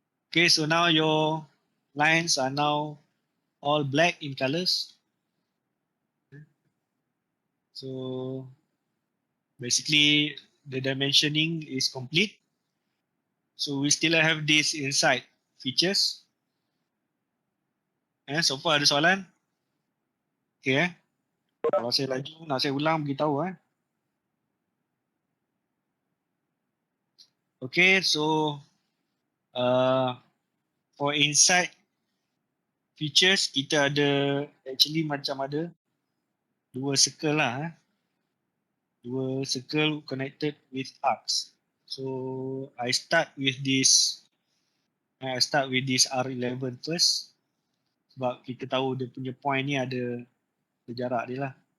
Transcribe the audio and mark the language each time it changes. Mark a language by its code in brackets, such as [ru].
[en] Okay, so now your lines are now all black in colors. So basically the dimensioning is complete. So we still have this inside features. [ms] So far ada soalan? Okay. Kalau saya laju, nak saya ulang beritahu. Okay, so for inside features, kita ada actually macam ada dua circle lah. [en] Dua circle connected with arcs. So I start with this R11 first. [ms] Sebab kita tahu dia punya point ni ada jarak dia lah.